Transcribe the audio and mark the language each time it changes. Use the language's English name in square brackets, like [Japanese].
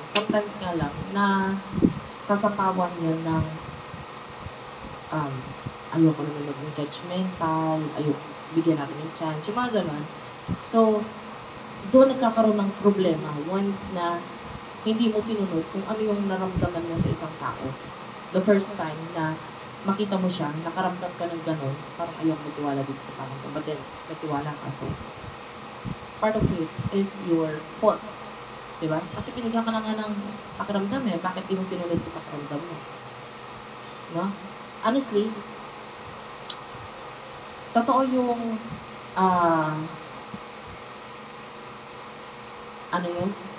[Filipino] Sometimes nga lang na sasapawan yun ng ayoko naman maging judgmental, ayoko, bigyan natin ng chance, yung mga ganun. So, doon nagkakaroon ng problema once na hindi mo sinunod kung ano yung naramdaman mo sa isang tao. [English] The first time [Filipino] na makita mo siya, nakaramdam ka ng gano'n, parang ayaw mo tiwala dito sa tao. [English] But then, [Filipino] natiwala ka. [English] So, part of it is your fault. [Filipino] Diba? Kasi pinigyan ka na nga ng pakiramdam eh. Bakit di mo sinunod sa pakiramdam mo? No? Honestly, totoo yung ano yun?